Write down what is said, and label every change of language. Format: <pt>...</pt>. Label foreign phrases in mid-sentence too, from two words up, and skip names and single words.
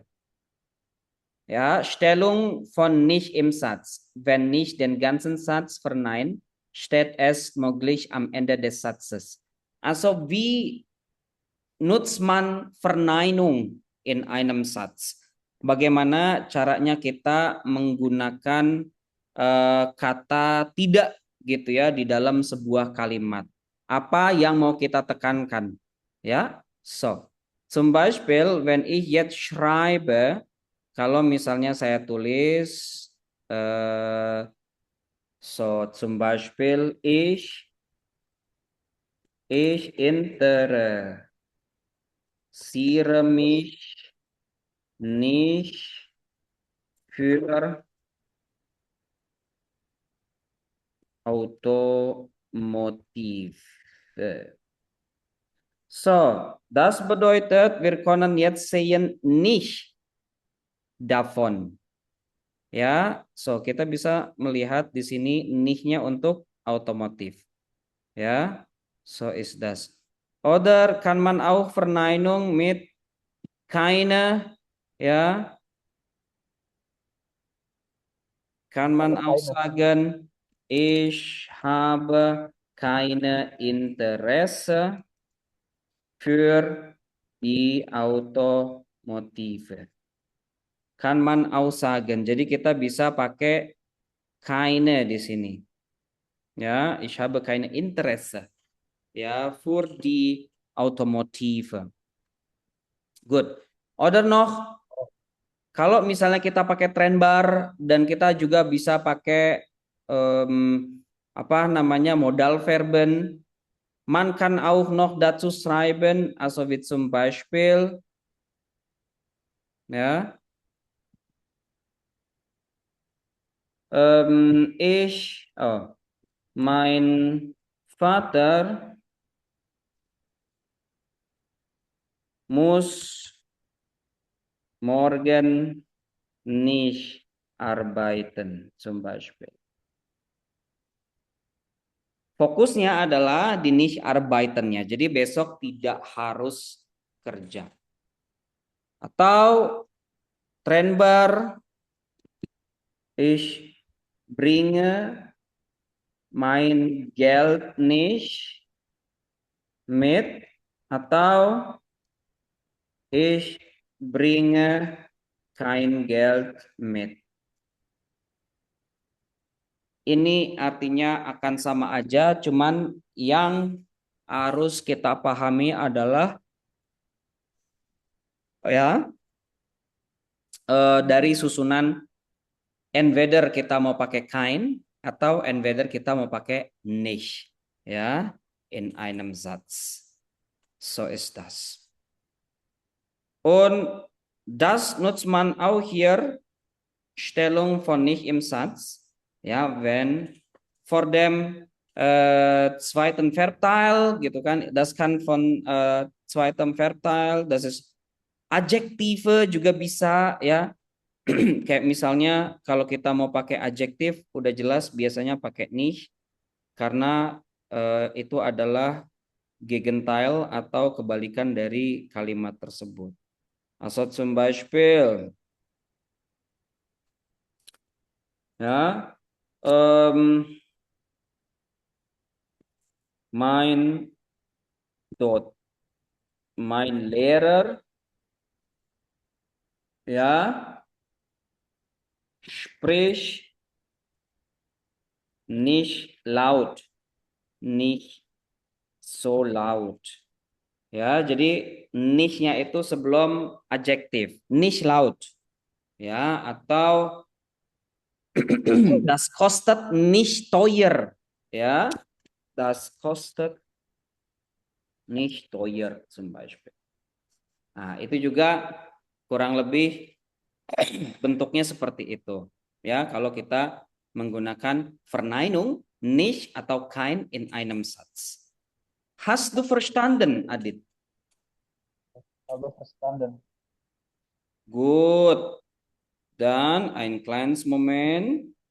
<de>Ja, Stellung von nicht im Satz. Wenn nicht den ganzen Satz verneint, steht es möglich am Ende des Satzes. Also wie nutzt man Verneinung in einem Satz?</de> <id>Bagaimana caranya kita menggunakan kata tidak gitu ya di dalam sebuah kalimat? Apa yang mau kita tekankan? Ya,</id> <de>so zum Beispiel, wenn ich jetzt schreibe,</de> <id>kalau misalnya saya tulis,</id> <de>so zum Beispiel ich interessiere mich nicht für Automotive. So, das bedeutet, wir können jetzt sehen nicht davon.</de> <id>Ya, so kita bisa melihat di sini nicht-nya untuk otomotif. Ya,</id> <de>so ist das. Oder kann man auch Verneinung mit keine, ja, kann man auch sagen, ich habe keine Interesse für die Automotive. Kann man auch sagen.</de> <id>Jadi kita bisa pakai keine di sini.</id> <de>Ja, ich habe keine Interesse. Ja, für die Automotive. Good. Oder noch,</de> <id>kalau misalnya kita pakai trend bar dan kita juga bisa pakai apa namanya</id> <de>modal verben, man kann auch noch dazu schreiben, also wie zum Beispiel, ja, mein Vater muss morgen nicht arbeiten, zum Beispiel.</de> <id>Fokusnya adalah di</id> <de>nicht arbeitennya.</de> <id>Jadi besok tidak harus kerja.</id> <de>Atau Trennbar, ich bringe mein Geld nicht mit. Atau ich bringe kein Geld mit.</de> <id>Ini artinya akan sama aja, cuman yang harus kita pahami adalah ya dari susunan entweder kita mau pakai kein atau entweder kita mau pakai nicht ya</id> <de>in einem Satz. So ist das. Und das nutzt man auch hier Stellung von nicht im Satz. Ja, wenn vor dem zweiten Verbteil</de> <id>gitu kan,</id> <de>das kann von zweiten Verbteil, das ist Adjektive</de> <id>juga bisa ya. Kayak misalnya kalau kita mau pakai adjektif udah jelas biasanya pakai nicht karena itu adalah Gegenteil atau kebalikan dari kalimat tersebut.</id> <de>Also zum Beispiel ja mein Lehrer ja spricht nicht laut, nicht so laut.</de> <id>Ya, jadi nicht-nya itu sebelum adjektif,</id> <de>nicht laut. Ya, atau das kostet nicht teuer. Ya, das kostet nicht teuer zum Beispiel.</de> <id>Nah, itu juga kurang lebih bentuknya seperti itu. Ya, kalau kita menggunakan</id> <de>Verneinung nicht</de> <id>atau</id> <de>kein in einem Satz. Hast du verstanden, Adit? habe verstanden. Gut. Dann ein kleines Moment.</de>